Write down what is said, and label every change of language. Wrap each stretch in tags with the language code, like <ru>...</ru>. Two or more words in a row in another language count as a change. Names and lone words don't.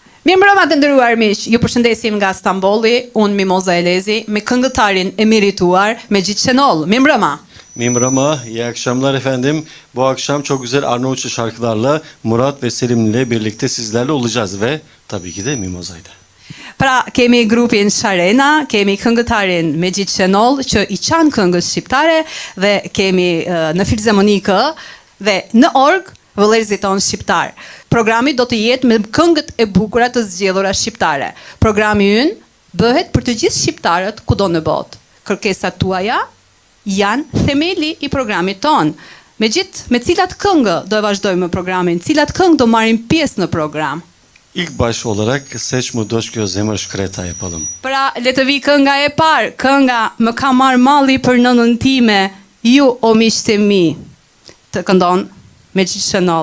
<sq>Mirëmbrëma të nderuar miq, ju përshëndesim nga Stambolli, unë Mimoza Elezi, me këngëtarin e merituar Mejit Şenol. Mirëmbrëma. Mirëmbrëma,</sq> <tr>iyi akşamlar efendim. Bu akşam çok güzel Arnavutça şarkılarla Murat ve Selim ile birlikte sizlerle olacağız ve tabii ki de Mimoza'yla.</tr> <sq>Pra, kemi grupin Sharena, kemi këngëtarin Mejit Şenol që i çan këngës shqiptare dhe kemi në filharmonikë dhe në org vëllezërit tonë shqiptar. Programi do të jetë me këngët e bukura të zgjedhura shqiptare. Programi ynë bëhet për të gjithë shqiptarët kudo në botë. Kërkesat tuaja janë themeli i programit ton. Me cilat këngë do e vazhdojmë programin, cilat këngë do marrim pjesë në program.</sq> <tr>İlk baş olarak Seç mu doshkjo zemër shkreta yapalım.</tr> <sq>Pra, le të vi kënga e parë, kënga Më ka marr malli për nënën time, ju o miqtë e mi. Të këndon Mejit Şenol.</sq>